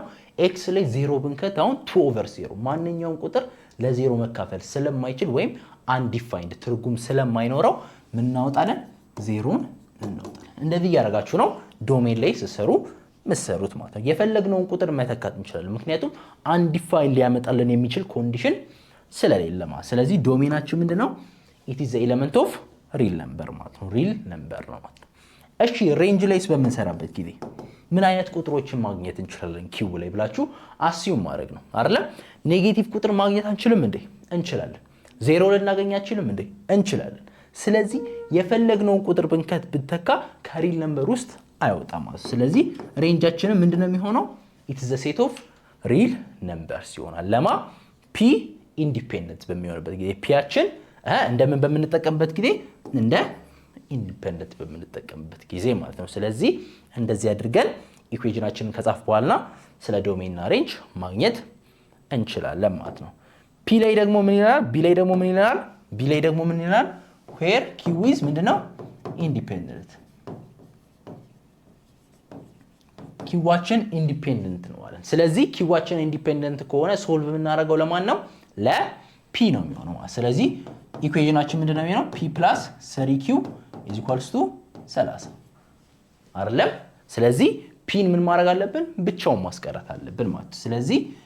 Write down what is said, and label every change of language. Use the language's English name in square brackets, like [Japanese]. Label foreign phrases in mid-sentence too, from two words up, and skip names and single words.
[Amharic] x ላይ 0 ብንከት አሁን 2/0 ማንኛውም ቁጥር ለ0 መካፈል ስለማይችል ወይም አንዲፋይንድ ትርጉም ስለማይኖረው ምን እናወጣለን? 0ን እናወጣለን። እንደዚህ እያደረጋችሁ ነው ዶሜን ላይ ስትሰሩ መሰሩት ማለት ነው። የፈለግነውን ቁጥር መተካት እንችላለን፣ ምክንያቱም አንዲፋይንድ ሊያመጣልን የሚችል ኮንዲሽን ስለሌለ ማለት። ስለዚህ ዶሜናችን ምንድነው? [English] it is the element of real number [Amharic] ማለት ነው። [English] real number [Amharic] ነው ማለት ነው። እሺ ሬንጅ ላይስ በምንሰራበት ጊዜ ምን አይነት ቁጥሮችን ማግኘት እንችላለን? ኪው ላይ ብላችሁ አስዩም ማድረግ ነው አይደለ? ኔጌቲቭ ቁጥር ማግኘት አንችልም እንዴ? እንችላለን። ዜሮ ልናገኝ አንችልም እንዴ? እንችላለን። ስለዚህ የፈለግነውን ቁጥር ብንተካ ከሪል ነምበር ውስጥ አይወጣም ማለት። ስለዚህ ሬንጃችንን ምንድነው የሚሆነው? [English] it is the set of real numbers [Amharic] ይሆናል። ለማ p ኢንዲፔንደንት በሚሆንበት ጊዜ ፒያችን እንደምን በምንጠቀምበት ጊዜ እንደ ኢንዲፔንደንት በምንጠቀምበት ጊዜ ማለት ነው። ስለዚህ እንደዚህ አድርገን ኢኩዌሽናችንን ከጻፍ በኋላ ስለ ዶሜን እና ሬንጅ ማግኘት እንችላለን ማለት ነው። ፒ ላይ ደግሞ ምን ይላል? ቢ ላይ ደግሞ ምን ይላል? [English] where q is ምንድነው? [Amharic] ኢንዲፔንደንት ኪዋችን ኢንዲፔንደንት ነው ማለት ስለዚህ ኪዋችን ኢንዲፔንደንት ከሆነ ሶልቭ የምናደርገው ለማን ነው ለፒ ነው የሚሆነው ማለት ስለዚህ ኢኩዌሽናችን ምንድነው የሚሆነው p + 3q = 30 አይደለም ስለዚህ ፒን ምን ማድረግ አለብን ብቻውን ማስቀረት አለብን ማለት ስለዚህ